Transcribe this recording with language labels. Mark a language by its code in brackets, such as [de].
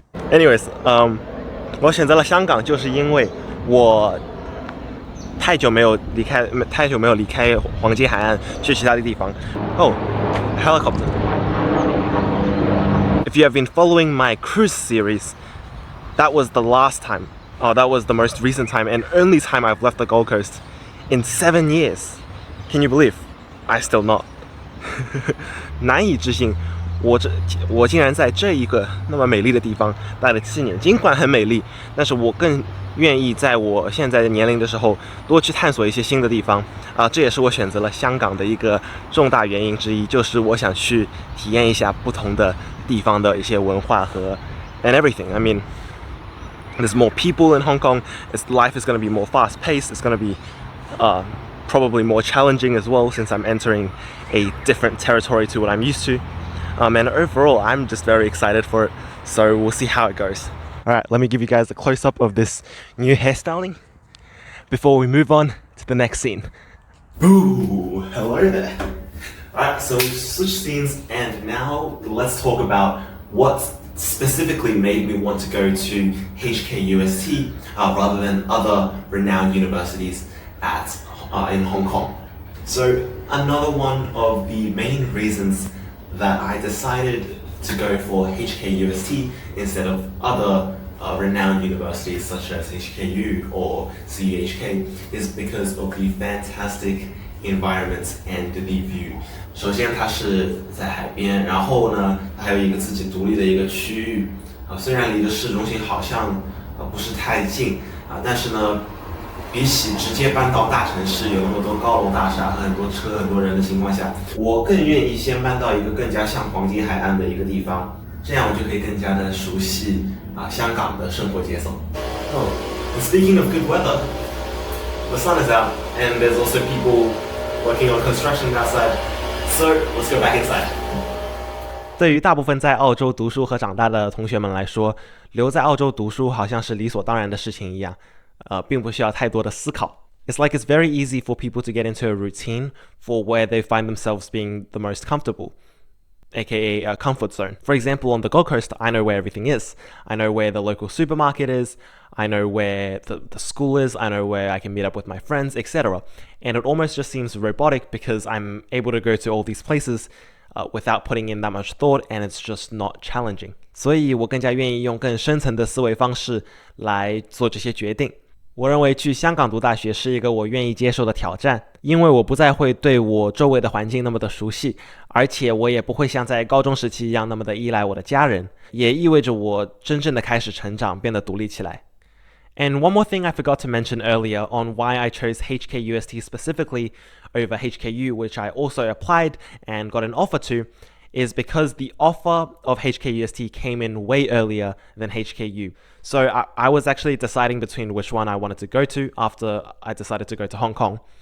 [zh] Anyways, 我選擇了香港，就是因為我太久沒有離開黃金海岸去其他的地方。 [en] Oh, helicopter. If you have been following my cruise series, that was the last time. Oh, that was the most recent time and only time I've left the Gold Coast in 7 years. Can you believe? I still not. [zh] 难以置信，我竟然在这一个那么美丽的地方待了7年。尽管很美丽，但是我更愿意在我现在的年龄的时候多去探索一些新的地方这也是我选择了香港的一个重大原因之一，就是我想去体验一下不同的地方的一些文化和 [en] and everything. I mean, there's more people in Hong Kong. Life is going to be more fast-paced. It's going to be probably more challenging as well, since I'm entering a different territory to what I'm used to. And overall, I'm just very excited for it. So we'll see how it goes. Alright, let me give you guys a close-up of this new hairstyling before we move on to the next scene. Ooh, hello there. Alright, so we've switched scenes, and now let's talk about what specifically made me want to go to HKUST rather than other renowned universities in Hong Kong. So another one of the main reasons that I decided to go for HKUST instead of other renowned universities such as HKU or CUHK is because of the fantastic environment and the view. [zh] 首先它是在海边，然后呢还有一个自己独立的一个区域虽然离的市中心好像不是太近但是呢比起直接搬到大城市，有那么多高楼大厦和很多车、很多人的情况下，我更愿意先搬到一个更加像黄金海岸的一个地方，这样我就可以更加的熟悉香港的生活节奏。 [en] Oh, and speaking of good weather, the sun is out, and there's also people working on construction outside. So let's go back inside. [zh] 对于大部分在澳洲读书和长大的同学们来说，留在澳洲读书好像是理所当然的事情一样，并不需要太多的思考。 [en] It's like it's very easy for people to get into a routine for where they find themselves being the most comfortable, aka a comfort zone. For example, on the Gold Coast, I know where everything is. I know where the local supermarket is. I know where the school is. I know where I can meet up with my friends, etc. And it almost just seems robotic because I'm able to go to all these places without putting in that much thought, and it's just not challenging. [zh] 所以我更加愿意用更深层的思维方式来做这些决定。我认为去香港读大学是一个我愿意接受的挑战，因为我不再会对我周围的环境那么的熟悉，而且我也不会像在高中时期一样那么的依赖我的家人，也意味着我真正的开始成长，变得独立起来。 [en] And one more thing I forgot to mention earlier on why I chose HKUST specifically over HKU, which I also applied and got an offer to, is because the offer of HKUST came in way earlier than HKU. So I was actually deciding between which one I wanted to go to after I decided to go to Hong Kong.